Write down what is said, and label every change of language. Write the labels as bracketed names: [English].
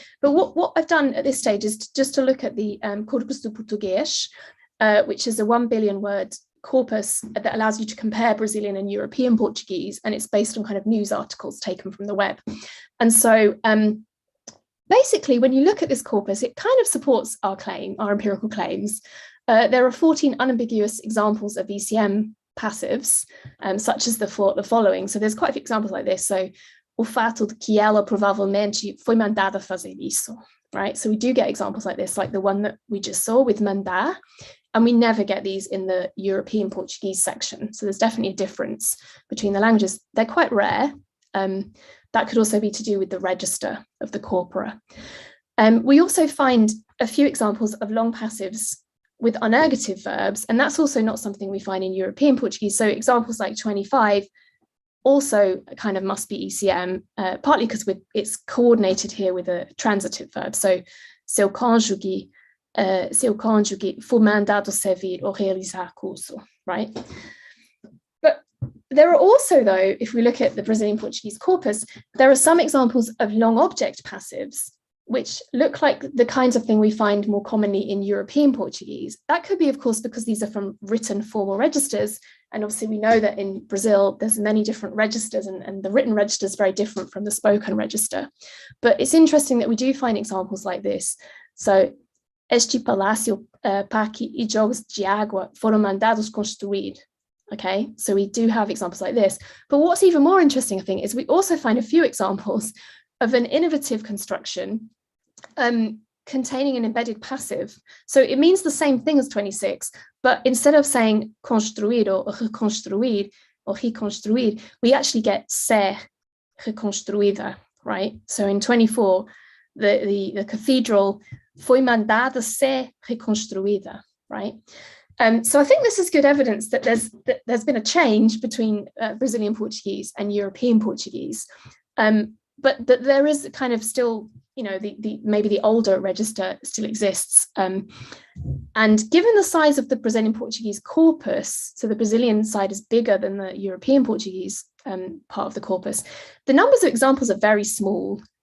[English] But what I've done at this stage is just to look at the Corpus do Português, which is a 1 billion word corpus that allows you to compare Brazilian and European Portuguese, and it's based on kind of news articles taken from the web. And so basically, when you look at this corpus, it kind of supports our claim, our empirical claims. There are 14 unambiguous examples of ECM passives, such as the following. So there's quite a few examples like this. [Portuguese] So, o fato de que ela provavelmente foi mandada fazer isso, right? [English] So we do get examples like this, like the one that we just saw with mandar, and we never get these in the European Portuguese section. So there's definitely a difference between the languages. They're quite rare. That could also be to do with the register of the corpora. We also find a few examples of long passives with unergative verbs, and that's also not something we find in European Portuguese. So examples like 25 also kind of must be ECM, partly because it's coordinated here with a transitive verb. [Portuguese] So, seu cônjuge foi mandado servir ou realizar curso, right? [English] But there are also, though, if we look at the Brazilian Portuguese corpus, there are some examples of long object passives, which look like the kinds of thing we find more commonly in European Portuguese. That could be, of course, because these are from written formal registers. And obviously we know that in Brazil, there's many different registers, and the written register is very different from the spoken register. But it's interesting that we do find examples like this. [Portuguese] So, este palácio, parque e jogos de água foram mandados construir. [English] Okay, so we do have examples like this. But what's even more interesting, I think, is we also find a few examples of an innovative construction containing an embedded passive. So it means the same thing as 26, but instead of saying construir or reconstruir or reconstruir, we actually get ser reconstruída, right? So in 24, the cathedral [Portuguese] foi mandada ser reconstruída, [English] right? So I think this is good evidence that there's been a change between Brazilian Portuguese and European Portuguese, but that there is kind of still, you know, maybe the older register still exists. And given the size of the Brazilian Portuguese corpus, so the Brazilian side is bigger than the European Portuguese part of the corpus, the numbers of examples are very small.